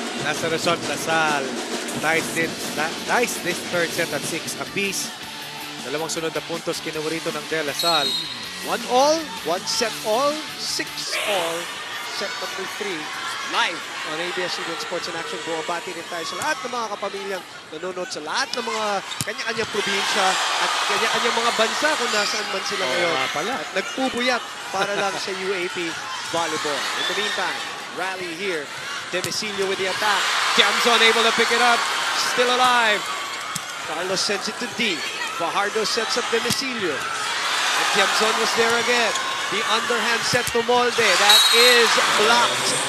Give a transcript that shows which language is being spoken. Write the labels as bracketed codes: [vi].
[en] As a result, Lasal ties this third set at 6 apiece. [tl] Dalawang sunod na puntos kinuha rito ng De La Salle. [en] 1-all, 1-set-all, 6-all. Set number 3. Live on ABS-CBN Sports in Action. [tl] Bumabati rin tayo sa lahat ng mga kapamilyang nanonood sa lahat ng mga kanya-kanyang probinsya at kanya-kanyang mga bansa kung nasaan man sila ngayon. Pala. At nagpupuyat para lang sa UAAP volleyball. [en] In the meantime, rally here. Demicilio with the attack. Tiamzon able to pick it up. Still alive. Carlos sends it to D. Fajardo sets up Demicilio. And Tiamzon was there again. The underhand set to Molde. That is blocked.